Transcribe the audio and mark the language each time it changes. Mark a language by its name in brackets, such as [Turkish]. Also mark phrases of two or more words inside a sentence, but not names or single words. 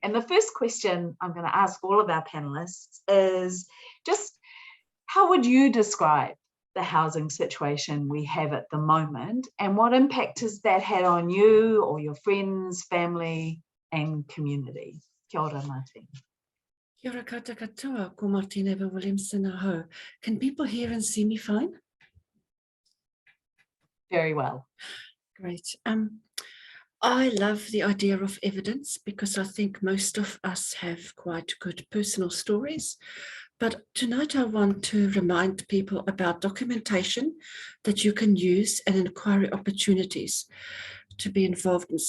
[English] And the first question I'm going to ask all of our panelists is just, how would you describe the housing situation we have at the moment, and what impact has that had on you or your friends, family and community? [Māori] Kia ora, Martine. Kia ora koutou katoa, ko Martine Abel-Williamson aho. [English] Can people hear and see me fine? Very well. Great. I love the idea of evidence because I think most of us have quite good personal stories. But tonight I want to remind people about documentation that you can use and inquiry opportunities to be involved in.